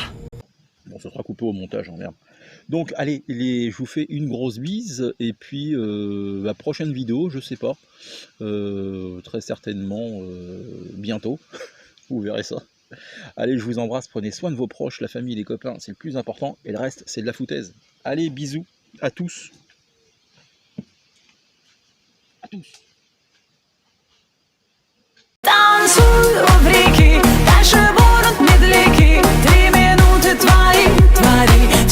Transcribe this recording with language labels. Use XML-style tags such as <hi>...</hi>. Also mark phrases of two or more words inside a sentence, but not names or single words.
<fr>Bon, ça sera coupé au montage, hein, merde. Donc, allez, je vous fais une grosse bise, et puis la prochaine vidéo, je sais pas, très certainement bientôt, vous verrez ça. Allez, je vous embrasse, prenez soin de vos proches, la famille, les copains, c'est le plus important, et le reste, c'est de la foutaise. Allez, bisous à tous. À tous.</fr> <ru>Танцую в реки, дальше будут медляки. 3 минуты твои, твори.</ru>